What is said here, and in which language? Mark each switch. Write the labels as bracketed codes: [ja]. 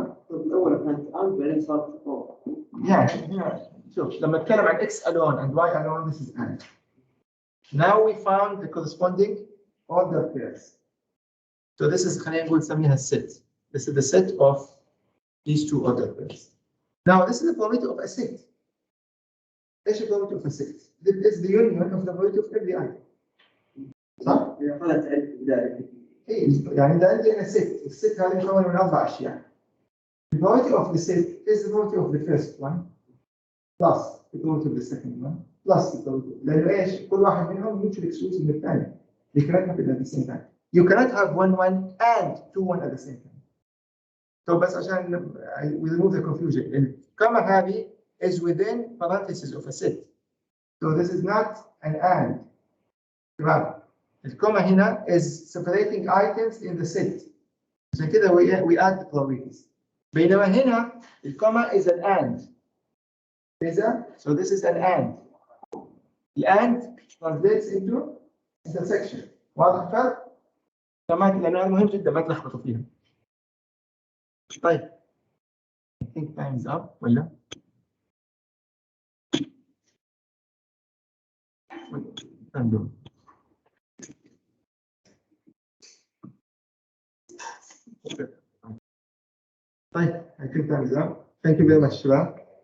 [ar] الأول كانت AND بعدين صارت OR. [en] Yeah. [ar] شوف لما نتكلم عن [en] x alone and y alone this is AND. Now we found the corresponding order pairs. So this is [ar] خلينا نقول نسميها [en] set. This is the set of these two order pairs. Now this is the probability of a set. [ar] ايش [en] probability of a set? This is the union of the probability of every item. [ar] صح؟ إذا كانت تعرف بداية. إيه يعني إذا عندي أنا set، الست هذه مكونة من 4 أشياء. [en] The probability of the set is the probability of the first one plus the probability of the second one plus the probability. [ar] لأنه إيش؟ كل واحد منهم mutually exclusive من الثاني. [en] They cannot happen at the same time. You cannot have 1 1 and 2 1 at the same time. So [ar] بس عشان [en] we remove the confusion. [ar] الكما هذه [en] is within parentheses of a set. So this is not an and. [ar] تمام. الكما هنا [en] is separating items in the set. [ar] عشان كده [en] we add the probabilities. [ar] بينما هنا الكما [en] is an and. So this is an and. The and translates into intersection. [ar] واضح الفرق؟ تمام لأنه مهم جدا ما تلخبطوا فيها. طيب. [en] I think time is up [ar] ولا؟ [en] طيب, I think time is up. Thank you very much, Shiva.